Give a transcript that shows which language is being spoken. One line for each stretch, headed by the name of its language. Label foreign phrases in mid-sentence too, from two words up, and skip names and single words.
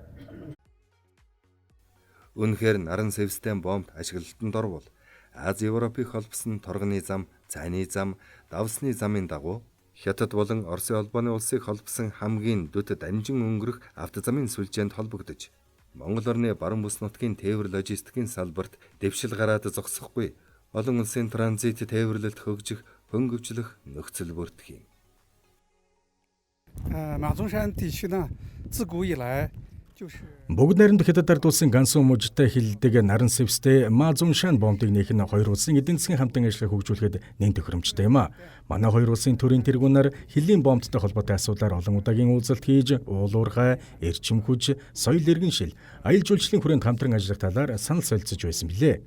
Mongolian: Үнэхээр наран сэвстэй боомт ашиглалтанд орвол Аз Европыг холбосон торгоны зам, цайны зам, давсны замын дагуу Хятад болон Оросын холбооны улсыг холбосон хамгийн дүт дамжин өнгөрөх автозамын сүлжээнд холбогдож, Монгол орны баруун бүс нутгийн тээвэр логистикийн салбарт дэвшил гараад зогсохгүй олон улсын транзит тээвэрлэлд хөгжих, хөнгөвчлөх нөхцөл бүрдэх юм.
Chinese: 马中山地区呢，自古以来就是。
Mongolian: Бүгд найрамд Хятад ард улсын Гансун мужтай хилдэг наран сэвстэй Мазуншан бомбыг нээх нь хоёр улсын эдийн засгийн хамтан ажиллагааг хөгжүүлэхэд нэн төхөөрөмжтэй юм а. Манай хоёр улсын төрийн тэргүүнээр хилийн бомбтой холбоотой асуудлаар олон удаагийн уулзалт хийж, уулуурхай, эрчим хүч, соёл иргэншил, аялал жуулчлалын хүрээнд хамтран ажиллах талаар санал солилцож байсан билээ.